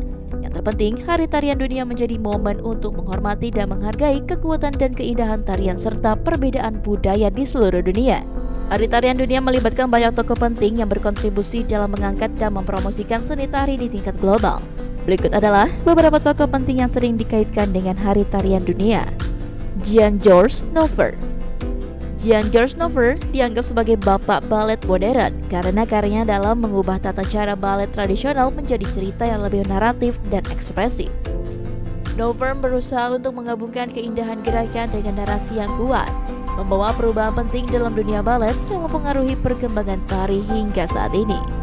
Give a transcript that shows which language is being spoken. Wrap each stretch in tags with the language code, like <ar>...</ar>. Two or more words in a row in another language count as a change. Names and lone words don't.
<id>Yang terpenting, Hari Tarian Dunia menjadi momen untuk menghormati dan menghargai kekuatan dan keindahan tarian serta perbedaan budaya di seluruh dunia. Hari Tarian Dunia melibatkan banyak tokoh penting yang berkontribusi dalam mengangkat dan mempromosikan seni tari di tingkat global. Berikut adalah beberapa tokoh penting yang sering dikaitkan dengan Hari Tarian Dunia. Jean-Georges Nouvel. Jean-Georges Nouvel dianggap sebagai bapak balet modern karena karyanya dalam mengubah tata cara balet tradisional menjadi cerita yang lebih naratif dan ekspresif. Nouvel berusaha untuk menggabungkan keindahan gerakan dengan narasi yang kuat, membawa perubahan penting dalam dunia balet yang mempengaruhi perkembangan tari hingga saat ini.</id>